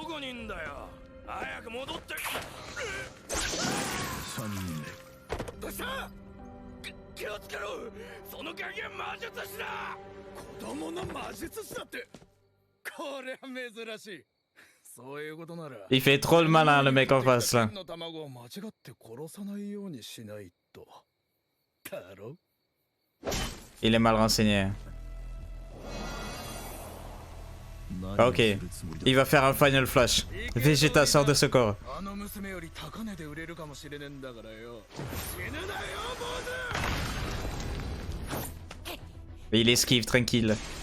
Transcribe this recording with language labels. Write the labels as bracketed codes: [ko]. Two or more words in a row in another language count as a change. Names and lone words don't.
[ja] こにいんだよ。早く戻って。3人目。どうした？気をつけろ。その影は魔術師だ。子供の魔術師だって。これは珍しい。そういうことなら。 [fr] Il fait trop le malin, le mec en face là. [ja] の卵を間違って殺さないようにしないと。だろ? [fr] Il est mal renseigné. Ok, il va faire un final flash. Vegeta sort de ce corps. Et il esquive tranquille.